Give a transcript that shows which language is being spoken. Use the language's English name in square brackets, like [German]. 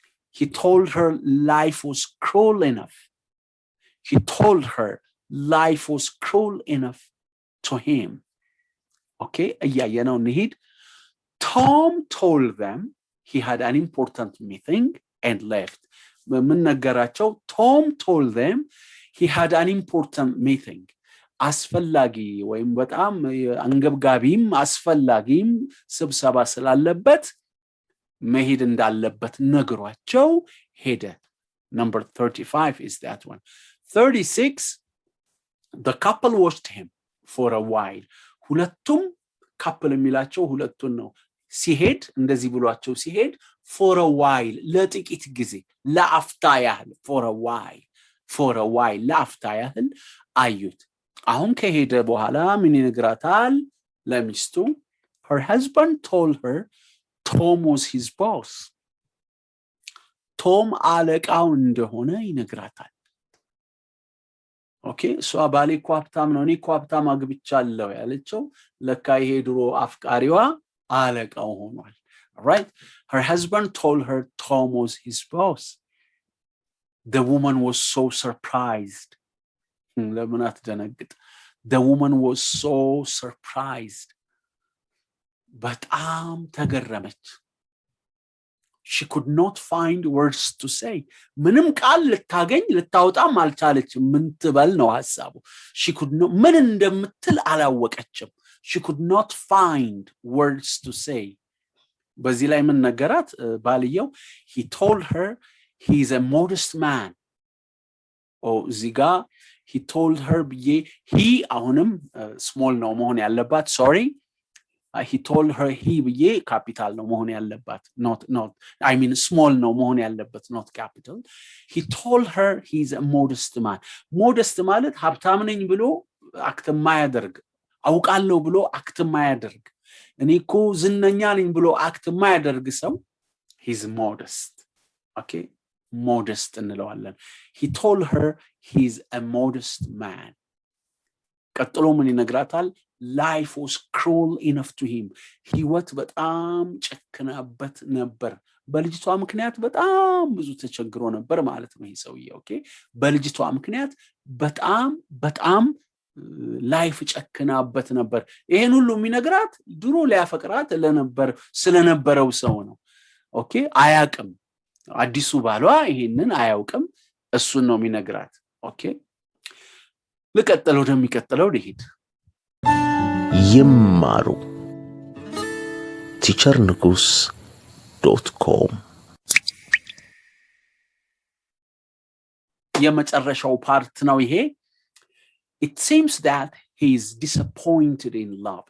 [English] He told her life was cruel enough. He told her life was cruel enough to him. Okay, you know, need. Tom told them he had an important meeting and left. Tom told them he had an important meeting. [Amharic] አስፈላጊ ወይም በጣም አንገብጋቢም አስፈላጊም ስብሰባ ስላለበት መሄድ እንዳለበት ነግሯቸው ሄደ። [English] Number 35 is that one. 36, the couple watched him for a while. [Amharic] ሁለቱም couple የሚላቸው ሁለቱን ነው። ሲሄድ እንደዚህ ብሏቸው ሲሄድ [English] for a while [Amharic] ለጥቂት ጊዜ ለአፍታ ያህል for a while ለአፍታ ያህል አዩት። አሁን ከሄደ በኋላ ምን ይነግራታል ለሚስቱ? [English] Her husband told her Tom was his boss. [Amharic] ቶም አለቃው እንደሆነ ይነግራታል። ኦኬ እሷ ባሌ እኮ ሀብታም ነው እኔ እኮ ሀብታም አግብቻለሁ ያለችው ለካ ይሄ ድሮ አፍቃሪዋ አለቃው ሆኗል። Right? [English] Her husband told her Tom was his boss. The woman was so surprised. [Amharic] ለምን አትደነግጥ? [English] The woman was so surprised. [Amharic] በጣም ተገረመች። [English] She could not find words to say. [Amharic] ምንም ቃል ልታወጣም አልቻለችም። ምን ትበል ነው ሐሳቡ። She could not ምን እንደምትል አላወቀችም። [English] She could not find words to say. [Amharic] በዚህ ላይ ምን ነገራት ባልየው? [English] He told her he's a modest man. [Amharic] እዚህ ጋር [English] he told her [Amharic] ብዬ he አሁንም small ነው መሆን ያለባት sorry. [English] He told her he ብዬ capital ነው መሆን ያለባት not I mean small ነው መሆን ያለበት not capital. He told her he's a modest man. modest [Amharic] ማለት ሀብታም ነኝ ብሎ አክት የማያደርግ አውቃለሁ ብሎ አክት ማያደርግ እኔ እኮ ዝነኛ ነኝ ብሎ አክት ማያደርግ ሰው [English] he's modest. Okay, modest እንለዋለን. He told her he's a modest man. [Amharic] ቀጥሎ ምን ይነግራታል? [English] Life was cruel enough to him. [Amharic] ህይወት በጣም ጨክናበት ነበር። በልጅቷ ምክንያት በጣም ብዙ ተቸግሮ ነበር ማለት ነው ይሄ ሰውዬ። ኦኬ፣ በልጅቷ ምክንያት በጣም ላይፍ ጨክናበት ነበር። ይሄን ሁሉ የሚነግራት ድሮ ሊያፈቅራት ስለነበረው ሰው ነው። ኦኬ፣ አያውቅም። አዲሱ ባሏ ይሄንን አያውቅም። እሱን ነው የሚነግራት። ኦኬ፣ ወደሚቀጥለው ልሂድ። ይማሩ teachernugus.com የመጨረሻው ፓርት ነው ይሄ። [English] It seems that he is disappointed in love.